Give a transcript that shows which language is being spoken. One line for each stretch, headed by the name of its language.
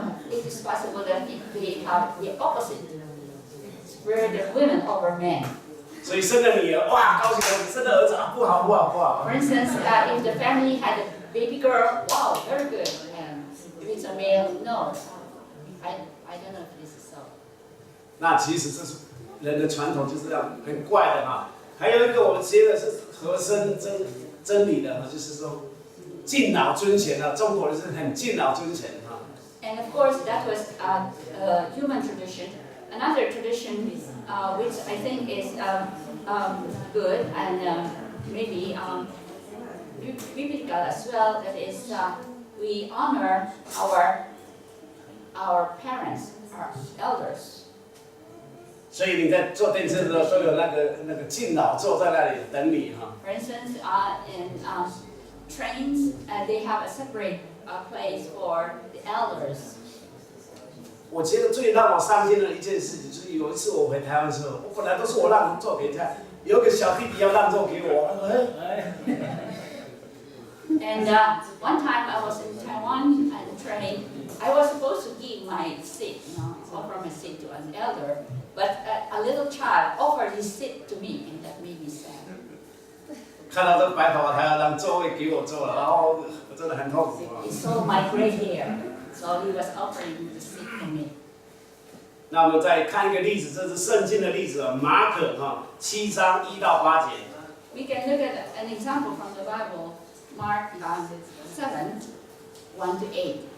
English: it is possible that we have the opposite, where the women over men.
Chinese: 所以生了女儿，哇，高兴高兴；生了儿子啊，不好不好不好。
English: For instance, if the family had a baby girl, wow, very good. And if it's a male, no. I don't know if this is so.
Chinese: 那其实这是人的传统，就是这样，很怪的哈。还有一个我们接的是合身真理的，就是说敬老尊贤啊，中国人是很敬老尊贤哈。
English: And of course, that was a human tradition. Another tradition, which I think is good and maybe biblical as well, that is we honor our parents, our elders.
Chinese: 所以你在坐电车的时候都有那个敬老坐在那里等你哈。
English: For instance, in trains, they have a separate place for the elders.
Chinese: 我觉得最让我伤心的一件事情，就是有一次我回台湾的时候，我本来都是我让座给人家，有个小弟弟要让座给我，
English: And one time I was in Taiwan and train. I was supposed to give my seat, offer my seat to an elder, but a little child offered his seat to me, and that made me sad.
Chinese: 看到这白头发，他要让座位给我坐了，然后我真的很痛苦啊。
English: He saw my gray hair, so he was offering the seat for me.
Chinese: 那我们再看一个例子，这是圣经的例子啊，马可7章1到8节。
English: We can look at an example from the Bible, Mark 7, 1 to 8.